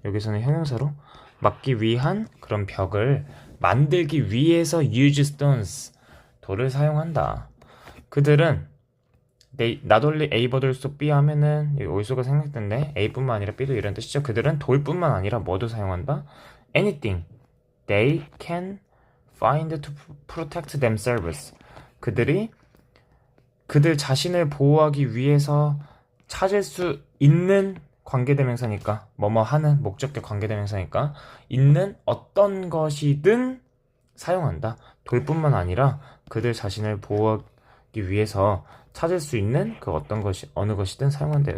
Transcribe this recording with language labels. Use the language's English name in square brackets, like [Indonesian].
[Korean] 여기서는 형용사로 막기 위한 그런 벽을 만들기 위해서 [English] use stones, [Korean] 돌을 사용한다. 그들은 not only A but also B 하면은 올소가 생략된데 A뿐만 아니라 B도 이런 뜻이죠. 그들은 돌뿐만 아니라 뭐도 사용한다? [English] anything they can find to protect themselves. [Korean] 그들 자신을 보호하기 위해서 찾을 수 있는 관계대명사니까, 뭐뭐 하는 목적격 관계대명사니까 있는 어떤 것이든 사용한다. 돌뿐만 아니라 그들 자신을 보호하기 위해서 찾을 수 있는 그 어떤 것이, 어느 것이든 사용한다.